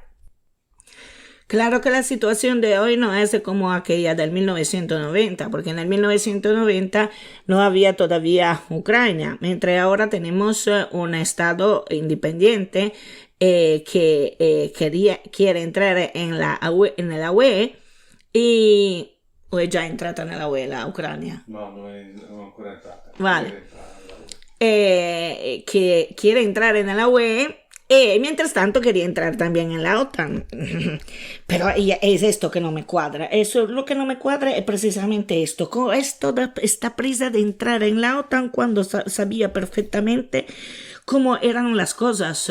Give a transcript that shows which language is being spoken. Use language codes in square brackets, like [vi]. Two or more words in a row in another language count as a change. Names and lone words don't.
[es] Claro que la situación de hoy no es como aquella del 1990, porque en el 1990 no había todavía Ucrania, mientras ahora tenemos un estado independiente que quiere entrar en la UE y... [it] ¿O è già entrata nella UE la Ucrania? No, non è ancora entrata. [es] Vale. Que quiere entrar en la UE y mientras tanto quería entrar también en la OTAN. Pero es esto que no me cuadra. Eso lo que no me cuadra es precisamente esto. Es toda esta prisa de entrar en la OTAN cuando sabía perfectamente cómo eran las cosas.